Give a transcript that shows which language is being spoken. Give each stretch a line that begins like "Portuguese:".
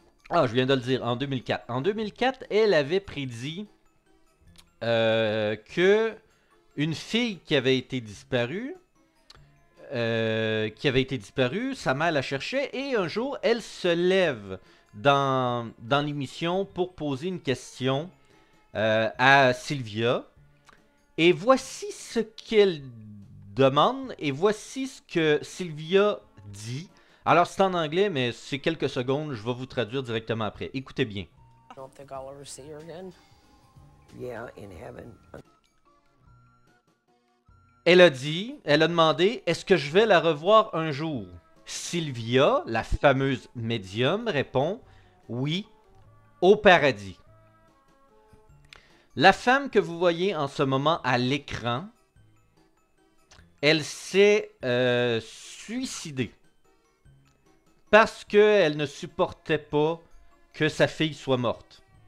French: Ah, je viens de le dire, en 2004. En 2004, elle avait prédit que une fille qui avait été disparue, sa mère la cherchait et un jour, elle se lève dans l'émission pour poser une question à Sylvia. Et voici ce qu'elle demande et voici ce que Sylvia dit. Alors c'est en anglais, mais c'est quelques secondes, je vais vous traduire directement après. Écoutez bien.
English: I don't think I'll ever see her again. Yeah, in heaven.
French: Elle a demandé, est-ce que je vais la revoir un jour? Sylvia, la fameuse médium, répond, oui, au paradis. La femme que vous voyez en ce moment à l'écran, elle s'est suicidée parce qu'elle ne supportait pas que sa fille soit morte.